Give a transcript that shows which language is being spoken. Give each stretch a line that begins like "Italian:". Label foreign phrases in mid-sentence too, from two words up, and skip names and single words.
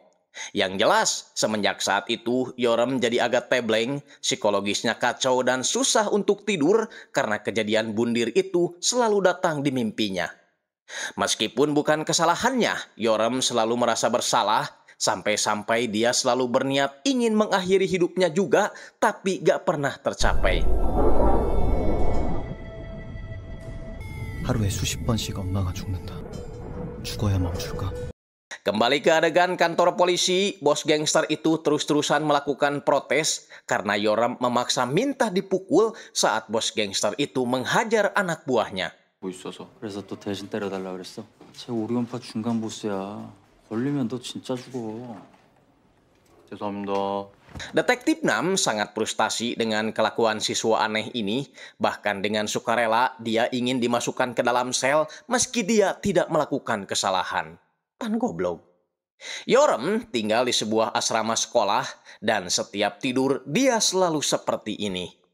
Indonesian: Yang jelas, semenjak saat itu, Yoram jadi agak tebleng, psikologisnya kacau dan susah untuk tidur karena kejadian bundir itu selalu datang di mimpinya. Meskipun bukan kesalahannya, Yoram selalu merasa bersalah, sampai-sampai dia selalu berniat ingin mengakhiri hidupnya juga, tapi gak pernah tercapai.
Korean: 하루에 수십 번씩 엄마가 죽는다. 죽어야 멈출까?
Indonesian: Kembali ke adegan kantor polisi, bos gangster itu terus-terusan melakukan protes karena Yoram memaksa minta dipukul saat bos gangster itu menghajar anak buahnya.
Korean: 뭐 있어서. 그래서 또 대신 때려달라 그랬어? 쟤 우리 원파 중간 보스야. 걸리면 너 진짜 죽어. 죄송합니다.
Indonesian: Detektif Nam sangat frustasi dengan kelakuan siswa aneh ini. Bahkan dengan sukarela, dia ingin dimasukkan ke dalam sel meski dia tidak melakukan kesalahan. Pan goblok. Yoram tinggal di sebuah asrama sekolah dan setiap tidur dia selalu seperti ini.